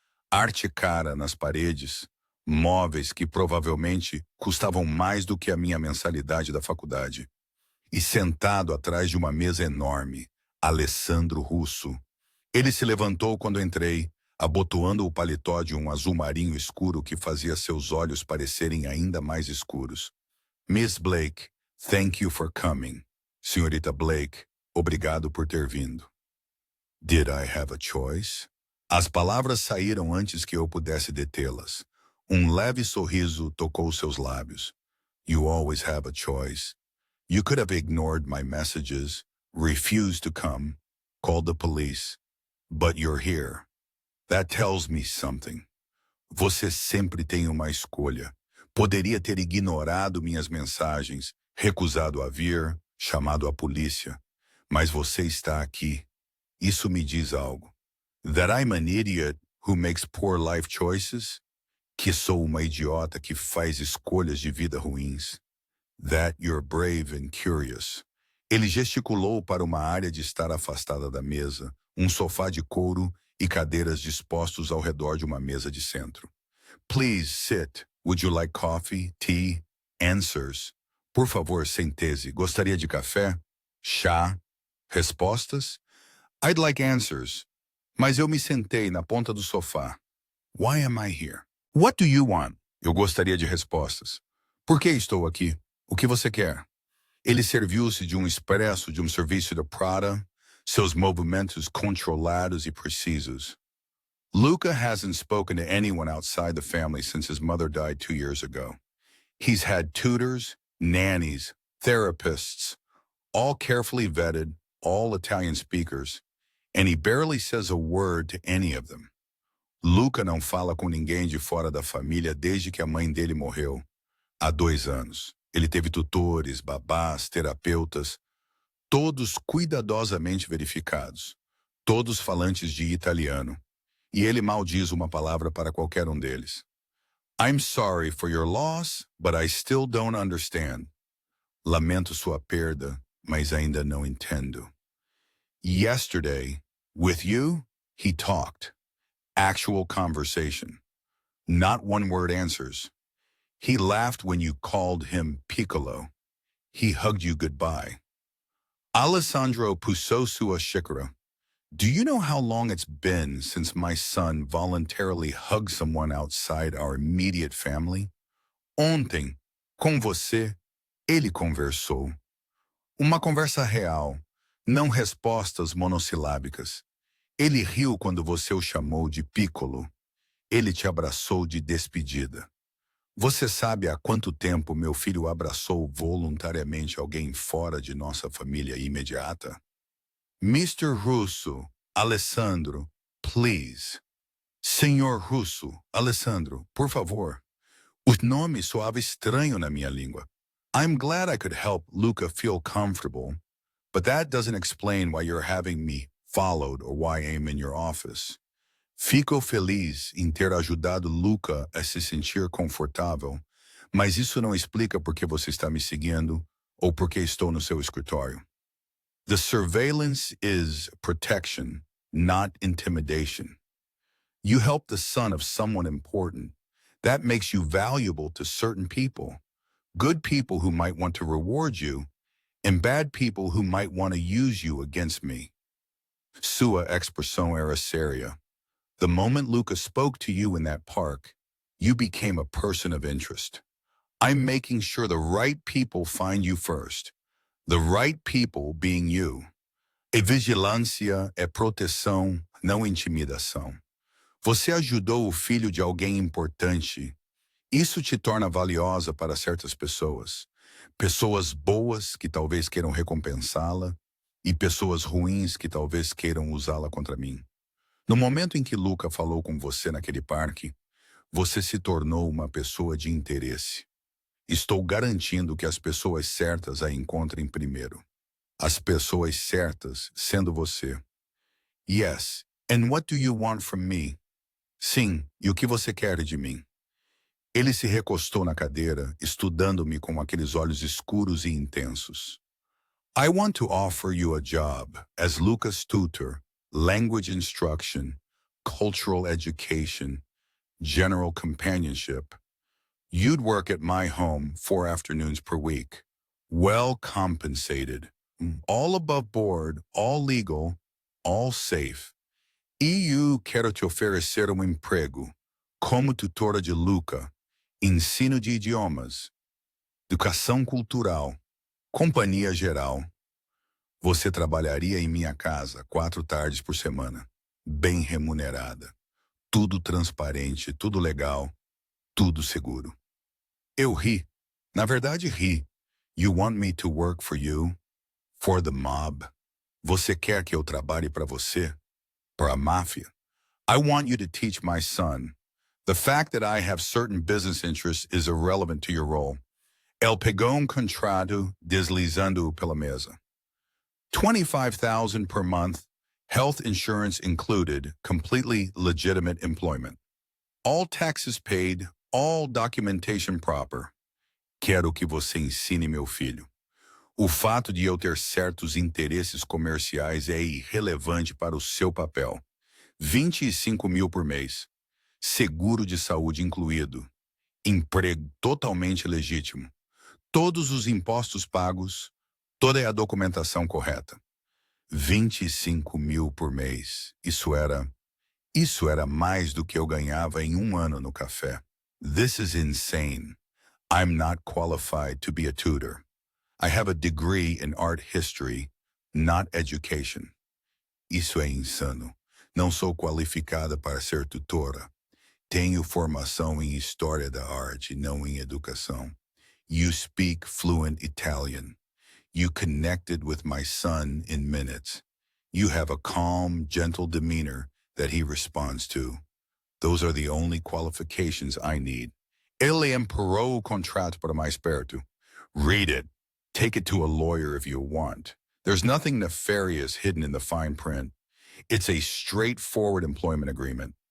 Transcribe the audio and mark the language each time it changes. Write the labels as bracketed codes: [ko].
[pt] Arte cara nas paredes, móveis que provavelmente custavam mais do que a minha mensalidade da faculdade. E sentado atrás de uma mesa enorme, Alessandro Russo. Ele se levantou quando entrei, abotoando o paletó de um azul marinho escuro que fazia seus olhos parecerem ainda mais escuros. [en] Miss Blake, thank you for coming. [pt] Senhorita Blake, obrigado por ter vindo. [en] Did I have a choice? [pt] As palavras saíram antes que eu pudesse detê-las. leve sorriso tocou seus lábios. [en] You always have a choice. You could have ignored my messages, refused to come, called the police. But you're here. That tells me something. [pt] Você sempre tem uma escolha. Poderia ter ignorado minhas mensagens, recusado a vir, chamado a polícia. Mas você está aqui. Isso me diz algo. [en] That I'm an idiot who makes poor life choices? [pt] Que sou uma idiota que faz escolhas de vida ruins. [en] That you're brave and curious. [pt] Ele gesticulou para uma área de estar afastada da mesa, um sofá de couro e cadeiras dispostos ao redor de uma mesa de centro. [en] Please sit. Would you like coffee, tea, answers? [pt] Por favor, sente-se. Gostaria de café? Chá? Respostas? [en] I'd like answers. [pt] Mas eu me sentei na ponta do sofá. [en] Why am I here? What do you want? [pt] Eu gostaria de respostas. Por que estou aqui? O que você quer? Ele serviu-se de um expresso de um serviço da Prada, seus movimentos controlados e precisos. [en] Luca hasn't spoken to anyone outside the family since his mother died 2 years ago. He's had tutors, nannies, therapists, all carefully vetted, all Italian speakers, and he barely says a word to any of them. [pt] Luca não fala com ninguém de fora da família desde que a mãe dele morreu, há 2 anos. Ele teve tutores, babás, terapeutas, todos cuidadosamente verificados, todos falantes de italiano, e ele mal diz uma palavra para qualquer um deles. [en] I'm sorry for your loss, but I still don't understand. [pt] Lamento sua perda, mas ainda não entendo. [en] Yesterday, with you, he talked. Actual conversation. Not one-word answers. He laughed when you called him Piccolo. He hugged you goodbye. [pt] Alessandro puso sua xícara. [en] Do you know how long it's been since my son voluntarily hugged someone outside our immediate family? [pt] Ontem, com você, ele conversou. Uma conversa real, não respostas monossilábicas. Ele riu quando você o chamou de Piccolo. Ele te abraçou de despedida. Você sabe há quanto tempo meu filho abraçou voluntariamente alguém fora de nossa família imediata? Mr. [en] Russo, Alessandro, please. [pt] Senhor Russo, Alessandro, por favor. O nome soava estranho na minha língua. [en] I'm glad I could help Luca feel comfortable, but that doesn't explain why you're having me followed or why I'm in your office. [pt] Fico feliz em ter ajudado Luca a se sentir confortável, mas isso não explica por que você está me seguindo ou por que estou no seu escritório. [en] The surveillance is protection, not intimidation. You help the son of someone important. That makes you valuable to certain people. Good people who might want to reward you, and bad people who might want to use you against me. [pt] Sua expressão era séria. [en] The moment Luca spoke to you in that park, you became a person of interest. I'm making sure the right people find you first. The right people being you. [pt] E vigilância é proteção, não intimidação. Você ajudou o filho de alguém importante. Isso te torna valiosa para certas pessoas. Pessoas boas que talvez queiram recompensá-la e pessoas ruins que talvez queiram usá-la contra mim. No momento em que Luca falou com você naquele parque, você se tornou uma pessoa de interesse. Estou garantindo que as pessoas certas a encontrem primeiro. As pessoas certas sendo você. [en] Yes, and what do you want from me? [pt] Sim, e o que você quer de mim? Ele se recostou na cadeira, estudando-me com aqueles olhos escuros e intensos. [en] I want to offer you a job as Luca's tutor, language instruction, cultural education, general companionship. You'd work at my home 4 afternoons per week. Well compensated. All above board, all legal, all safe. [pt] E eu quero te oferecer um emprego como tutora de Luca, ensino de idiomas, educação cultural, companhia geral. Você trabalharia em minha casa 4 tardes por semana, bem remunerada. Tudo transparente, tudo legal, tudo seguro. Eu ri. Na verdade, ri. [en] You want me to work for you? For the mob? [pt] Você quer que eu trabalhe para você? Para a máfia? [en] I want you to teach my son. The fact that I have certain business interests is irrelevant to your role. [pt] Ele pegou contrato deslizando pela mesa. [en] $25,000 per month, health insurance included, completely legitimate employment. All taxes paid, all documentation proper. [pt] Quero que você ensine meu filho. O fato de eu ter certos interesses comerciais é irrelevante para o seu papel. 25 mil por mês. Seguro de saúde incluído. Emprego totalmente legítimo. Todos os impostos pagos. Toda a documentação correta. 25 mil por mês. Isso era mais do que eu ganhava em um ano no café. [en] This is insane. I'm not qualified to be a tutor. I have a degree in art history, not education. [pt] Isso é insano. Não sou qualificada para ser tutora. Tenho formação em história da arte, não em educação. [en] You speak fluent Italian. You connected with my son in minutes. You have a calm, gentle demeanor that he responds to. Those are the only qualifications I need. [pt] Ele emperrou o contrato para mais perto. [en] Read it. Take it to a lawyer if you want. There's nothing nefarious hidden in the fine print. It's a straightforward employment agreement.